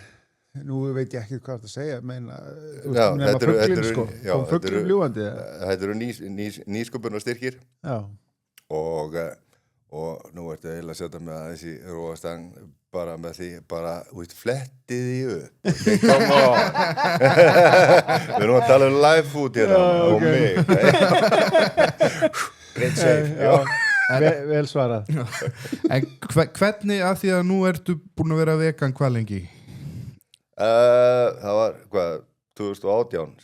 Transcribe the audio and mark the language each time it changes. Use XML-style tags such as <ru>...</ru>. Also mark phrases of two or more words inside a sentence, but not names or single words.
<is>Nú veit ég ekki hvað það segja, meina, fuglinn fljúgandi. Þetta eru nýsköpunarstyrkir og nú ertu eiginlega að setja með þessi róastang bara með því, flettið því upp.</is> <en>Okay, come on.</en> <is>Við erum að tala</is> <en>live food</en> <is>hérna og mig.</is> <en>Great save.</en> <is>Vel svarað. En hvernig, að því að nú ertu búin að vera vegan hvað lengi? Það var, 2018.</is>